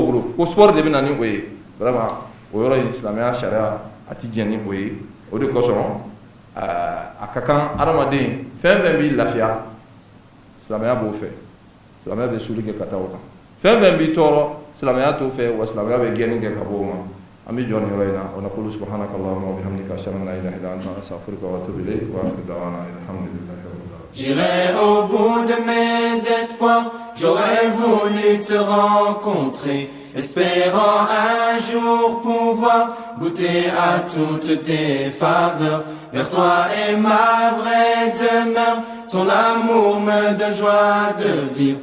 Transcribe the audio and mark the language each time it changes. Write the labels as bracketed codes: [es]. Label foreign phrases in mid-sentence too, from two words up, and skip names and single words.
[bm] bolo ko sport de bɛ na ni o ye vraiment o yɔrɔ in silamɛya sariya a ti diɲɛ ni o ye o de kosɔn a ka kan adamaden fɛn fɛn b'i lafiya silamɛya b'o fɛ silamɛya bɛ suli kɛ ka taa o kan fɛn fɛn b'i tɔɔrɔ silamɛya t'o fɛ wa silamɛya bɛ gɛnni kɛ ka bɔ o ma an bɛ jɔ nin yɔrɔ in na [ar] ونقول سبحانك اللهم وبحمدك أشهد أن لا إله إلا أنت أستغفرك وأتوب إليك وآخر دعوانا الحمد لله رب العالمين. [fr] J'irai au bout de mes espoirs, j'aurais voulu te rencontrer, espérant un jour pouvoir goûter à toutes tes faveurs. Vers toi est ma vraie demeure, ton amour me donne joie de vivre.